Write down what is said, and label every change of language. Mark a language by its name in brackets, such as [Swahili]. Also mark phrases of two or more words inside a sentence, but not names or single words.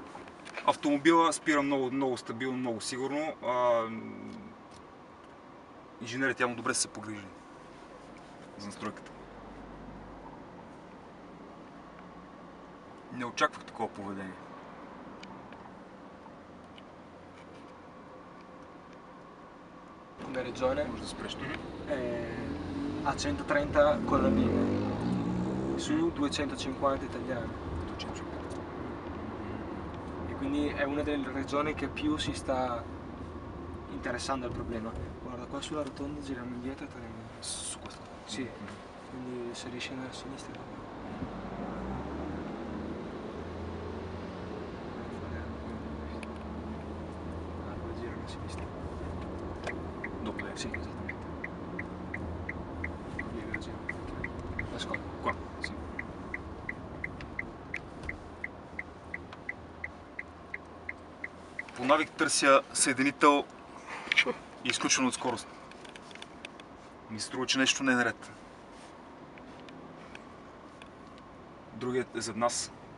[Bulgarian] Автомобила спира много стабилно, много сигурно. Инженерите явно добре са се погрижили за настройката. Не очаквах такова поведение. [Italian] Come regione [Bulgarian] Може да спреш тук. [Italian] a 130 colonnine su 250 italiane. E quindi è una delle regioni che più si sta interessando al problema. Guarda, qua sulla rotonda giriamo indietro e torniamo. Su questo? Sì, quindi se riesci ad andare a sinistra. Allora girano a sinistra. Dopo lei? Sì, esattamente. Via, via, giro. Ascolta. Qua? Sì. [Bulgarian] По навик търся съединител изключен от скорост. Ми се струва, че нещо не е наред. Другият е зад нас.